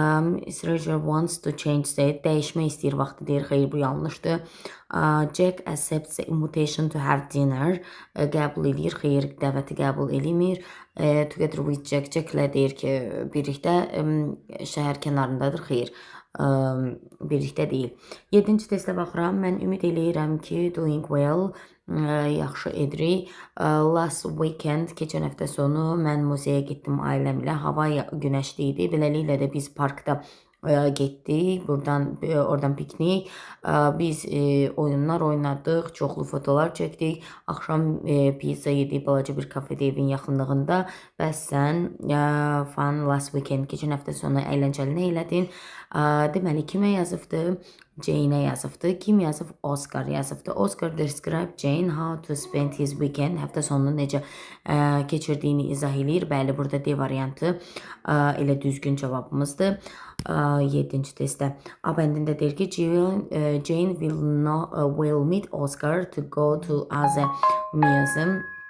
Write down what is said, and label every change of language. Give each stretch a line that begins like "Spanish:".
English: Miss Roger wants to change the
Azerbaijani: dəyişmək istəyir vaxtı deyir. Xeyr, bu yanlışdır.
English: Jack accepts the invitation to have dinner.
Azerbaijani: Qəbul eləyir. Xeyr, dəvəti qəbul eləmir.
English: Together with Jack.
Azerbaijani: Jacklə deyir ki, birlikdə şəhər kənarındadır. Xeyr, birlikdə deyil. 7-ci testə baxıram. Mən ümid eləyirəm ki,
English: doing well,
Azerbaijani: yaxşı edirik.
English: Last weekend,
Azerbaijani: keçən həftə sonu mən muzeyə getdim ailəmlə. Hava günəşli idi. Beləliklə də biz parkda getdik. Oradan piknik. Biz oyunlar oynadıq. Çoxlu fotolar çəkdik. Axşam pizza yedik balaca bir kafedə evin yaxınlığında. Bəs sən
English: fun last weekend,
Azerbaijani: keçən həftə sonu əyləncəli nə elədin? Deməli, kimə yazıbdı? Jane-ə yazıbdı. Kim yazıb? Oscar yazıbdı.
English: Oscar describe Jane how to spend his weekend.
Azerbaijani: Həftə sonunu necə keçirdiyini izah eləyir. Bəli, burada D variantı elə düzgün cavabımızdır. 7-ci testdə A bəndində deyir ki,
English: Jane will meet Oscar to go to other museum.